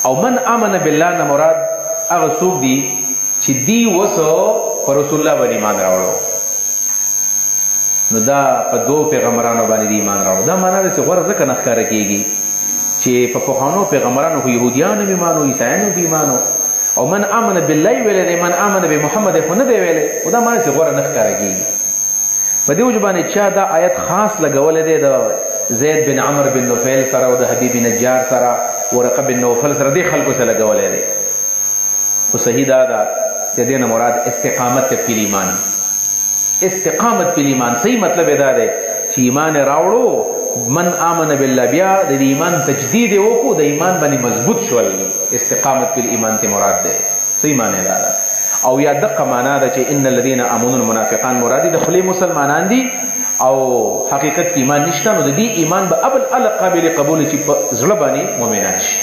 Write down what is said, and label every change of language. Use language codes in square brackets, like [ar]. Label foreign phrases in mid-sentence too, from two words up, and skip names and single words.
[ps] او [ar] من امن بالله [ps] نه مراد هغه څوک دي چې دی وسو پر رسول الله باندې ایمان راوړو. نو دا په دوه پیغمبرانو باندې ایمان راوړو. دا معنا ده چې غوړه ځکه نه ښکاره کېږي چې په پخوانو پیغمبرانو خو یهودیانو هم ایمان او عیسایانو هم ایمان او [ar] من آمن بالله [ps] ویلی دی، [ar] من آمن بمحمد [ps] خو نه دی ویلی. خو دا معنا چې غوړه نه ښکاره کېږي. په دې وجه باندې چا دا آیت خاص لګولی دی د زید بن عمر بن نوفل سره او د حبیب نجار سره، ورقه بن نوفل سره، دې خلکو سره لګولی دی. خو صحیح دا ده چې دې نه مراد [ar] استقامت فی الایمان، استقامت فی الایمان. [ps] صحیح مطلب دا دی چې ایمان راوړو، [ar] من آمن بالله، [ps] بیا د ایمان تجدید وکړو، د ایمان باندې مضبوط شول. [ar] استقامت فی الایمان [ps] ته مراد دی. صحیح معنی دا ده. او یا دقه معنا ده چې [ar] ان الذين امنون [ps] منافقان مراد د خلی مسلمانان دي او حقیقت ایمان نشته. نو د دې ایمان به ابل قابل قبول چې په زړه باندې مؤمنان شي.